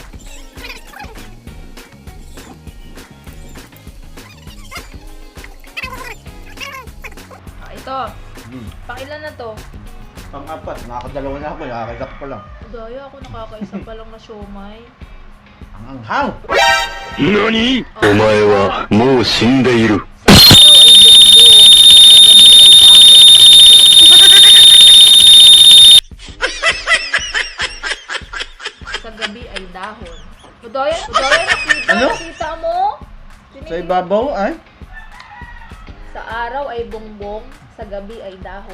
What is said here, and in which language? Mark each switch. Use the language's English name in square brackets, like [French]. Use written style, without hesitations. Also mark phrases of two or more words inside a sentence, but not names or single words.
[Filipino] Ito. Pangilan na to? Pang-apat. Nakakadalawa na ako. Nakakagak pa lang. Madaya, ako nakakaisa pa lang na siomay. Ang anghang! [Japanese] 何お前はもう死んでいる。 [Filipino] Sa gabi ay dahon. Madaya, nakita, Ano? nakita mo? Sa ibabaw ay? Sa araw ay bongbong, sa gabi ay dahon.